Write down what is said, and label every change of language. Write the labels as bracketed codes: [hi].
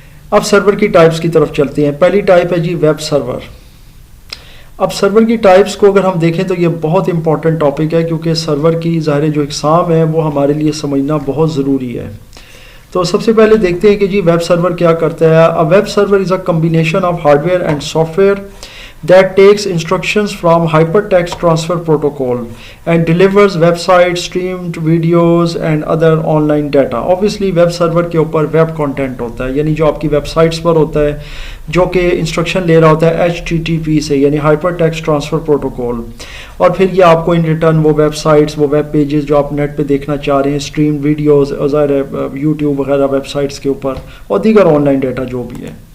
[ur] اب سرور کی ٹائپس کی طرف چلتے ہیں. پہلی ٹائپ ہے جی ویب سرور. اب سرور کی ٹائپس کو اگر ہم دیکھیں تو یہ بہت امپورٹنٹ ٹاپک ہے کیونکہ سرور کی ظاہر جو اقسام ہے وہ ہمارے لیے سمجھنا بہت ضروری ہے. تو سب سے پہلے دیکھتے ہیں کہ جی ویب سرور کیا کرتا ہے. [en] A web server is a combination of hardware and software that takes instructions from hypertext transfer protocol and delivers websites, streamed videos and other online data. [ur] Obviously web server کے اوپر web content ہوتا ہے, یعنی جو آپ کی web sites پر ہوتا ہے جو کہ انسٹرکشن لے رہا ہوتا ہے HTTP سے, یعنی hypertext transfer protocol. اور پھر یہ آپ کو ان ریٹرن وہ ویب سائٹس, وہ ویب پیجز جو آپ نیٹ پہ دیکھنا چاہ رہے ہیں, اسٹریم ویڈیوز, ظاہر ہے یوٹیوب وغیرہ ویب سائٹس کے اوپر, اور دیگر آن لائن ڈیٹا جو بھی ہے.